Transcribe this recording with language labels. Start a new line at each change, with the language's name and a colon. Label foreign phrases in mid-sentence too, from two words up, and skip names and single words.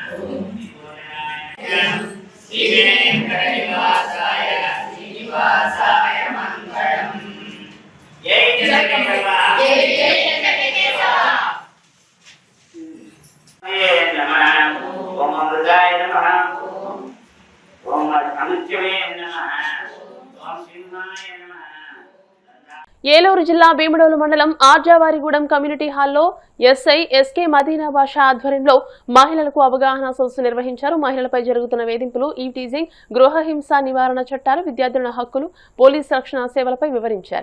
Sanskrit: श्रीवेंकटनिवासाय श्रीनिवासाय मंगलम् जय जगन्नाथ जय जय जगन्नाथ नमः ओम अमृताय नमः ओम अमृतवे नमः ओम सिंहाय नमः.
Telugu: ఏలూరు జిల్లా భీమడోలు మండలం ఆర్జావారిగూడెం కమ్యూనిటీ హాల్లో ఎస్ఐ ఎస్కే మదీనా బాషా ఆధ్వర్యంలో మహిళలకు అవగాహన సదస్సు నిర్వహించారు. మహిళలపై జరుగుతున్న వేధింపులు, ఈవ్టీజింగ్, గృహహింస నివారణ చట్టాలు, విద్యార్థుల హక్కులు, పోలీసు రక్షణ సేవలపై వివరించారు.